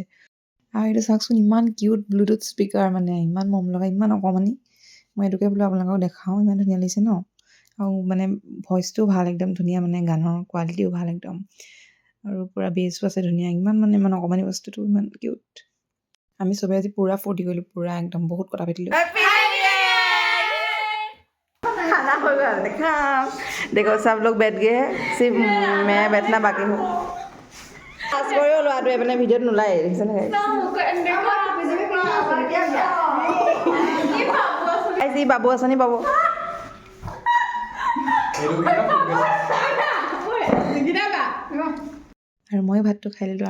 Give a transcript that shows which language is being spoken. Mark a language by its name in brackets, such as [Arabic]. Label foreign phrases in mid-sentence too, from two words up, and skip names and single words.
[Assamese] আৰু এইটো চাওকচোন ইমান কিউট ব্লুটুথ স্পীকাৰ, মানে ইমান মৰম লগা, ইমান অকণমানি। মই এইটোকে বোলো আপোনালোকক দেখাওঁ, ইমান ধুনীয়া লাগিছে ন। আৰু মানে ভইচটোও ভাল, একদম ধুনীয়া, মানে গানৰ কোৱালিটিও ভাল একদম। আৰু পূৰা বেছো আছে ধুনীয়া, ইমান অকণমানি বস্তুটো ইমান কিউট। আমি চবে আজি পূৰা ফূৰ্তি কৰিলোঁ, পূৰা একদম বহুত কথা পাতিলোঁ। [Hindi] खाना हो गया देखा। देखो सब लोग बैठ गए हैं, सिर्फ मैं बैठना बाकी हूँ। [Assamese] পাছ কৰিও ল'ৰাটোৱে মানে ভিডিঅ'ত নোলায়, দেখিছেনে আজি বাবু আঁচনি পাব। আৰু মই ভাতটো খাই দিলোঁ।